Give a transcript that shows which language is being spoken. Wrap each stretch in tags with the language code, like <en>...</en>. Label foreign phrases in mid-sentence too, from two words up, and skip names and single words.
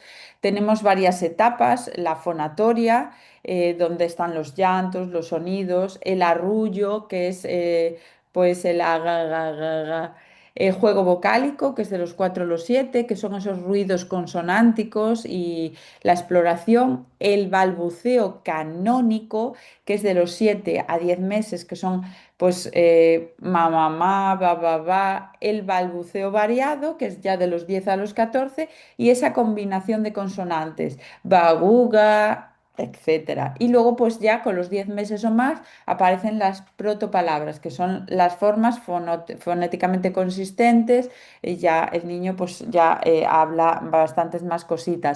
<es>Tenemos varias etapas, la fonatoria, donde están los llantos, los sonidos, el arrullo, que es pues el aga, el juego vocálico, que es de los 4 a los 7, que son esos ruidos consonánticos y la exploración, el balbuceo canónico, que es de los 7 a 10 meses, que son pues ma, ma, ma, ba, ba, ba, el balbuceo variado, que es ya de los 10 a los 14, y esa combinación de consonantes, baguga, etcétera. Y luego pues ya con los 10 meses o más aparecen las protopalabras, que son las formas fonéticamente consistentes, y ya el niño pues ya habla bastantes más cositas.</es>